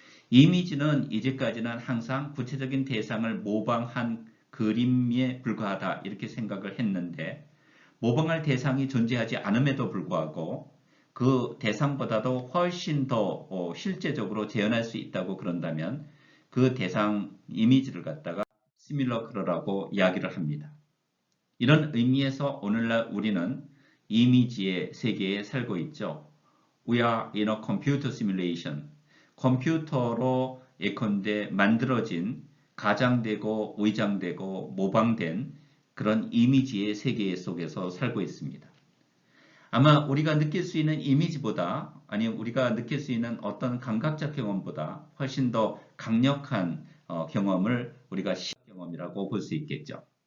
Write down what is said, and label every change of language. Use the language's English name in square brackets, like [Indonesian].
[Korean] 이미지는 이제까지는 항상 구체적인 대상을 모방한 그림에 불과하다 이렇게 생각을 했는데 모방할 대상이 존재하지 않음에도 불구하고 그 대상보다도 훨씬 더 실제적으로 재현할 수 있다고 그런다면 그 대상 이미지를 갖다가 시뮬러크라고 이야기를 합니다. 이런 의미에서 오늘날 우리는 이미지의 세계에 살고 있죠. [English] We are in a computer simulation. [Korean] 컴퓨터로 예컨대 만들어진 가장되고 의장되고 모방된 그런 이미지의 세계 속에서 살고 있습니다. 아마 우리가 느낄 수 있는 이미지보다 아니면 우리가 느낄 수 있는 어떤 감각적 경험보다 훨씬 더 강력한 경험을 우리가 시각 경험이라고 볼 수 있겠죠.